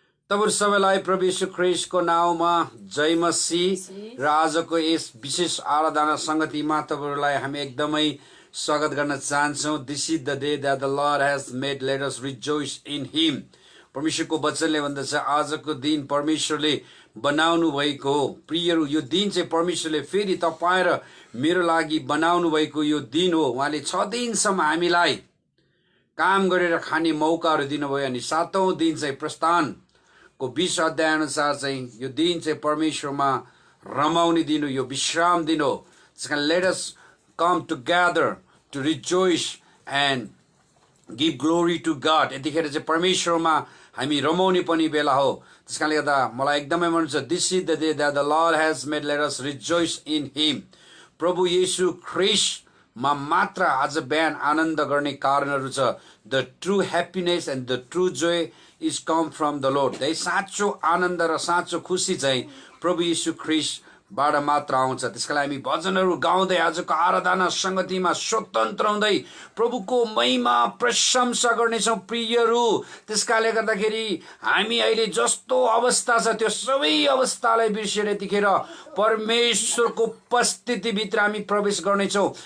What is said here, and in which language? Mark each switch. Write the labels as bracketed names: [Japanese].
[Nepali] तपाईहरु सबैलाई प्रभु येशू ख्रीष्टको नाउँमा जय मसीह र आजको यस विशेष आराधना संगतिमा तपाईहरुलाई हामी एकदमै स्वागत गर्न चाहन्छौं। [English] This is the day that the Lord has made, let us rejoice in him. [Nepali] परमेश्वरको वचनले भन्दछ आजको दिन परमेश्वरले बनाउनु भएको हो। प्रियहरू, यो दिन चाहिँ परमेश्वरले फेरि तपाईं र मेरो लागि बनाउनु भएको यो दिन हो। उहाँले 6 दिनसम्म हामीलाई काम गरेर खाने मौकाहरू दिनुभयो अनि 7औं दिन चाहिँ प्रस्थान को 20 अध्याय अनुसार चाहिँ यो दिन चाहिँ परमेश्वरमा रमाउने दिन हो, यो विश्राम दिन हो। त्यसकारण [English] Let us come together to rejoice and give glory to God. [Nepali] यतिखेर चाहिँ परमेश्वरमा हामी रमाउने पनि बेला हो। त्यसकारणले गर्दा मलाई एकदमै मन पर्छ, [English] This is the day that the Lord has made, let us rejoice in him. [Nepali] प्रभु येशू ख्रीष्टमा मात्र आज बिहान आनन्द गर्ने कारणहरू छ। [English] The true happiness and the true joy is come from the Lord. [Nepali] साँचो आनन्द र साँचो खुसी चाहिँ प्रभु येशू ख्रीष्टबाट मात्र आउँछ। त्यसका लागि हामी भजनहरू गाउँदै आजको आराधना संगतिमा स्वतन्त्र हुँदै प्रभुको महिमा प्रशंसा गर्नेछौँ। प्रियहरू, त्यसकाले गर्दाखेरि हामी अहिले जस्तो अवस्था छ त्यो सबै अवस्थालाई बिर्सेर यतिखेर परमेश्वरको उपस्थितिभित्र हामी प्रवेश गर्नेछौँ।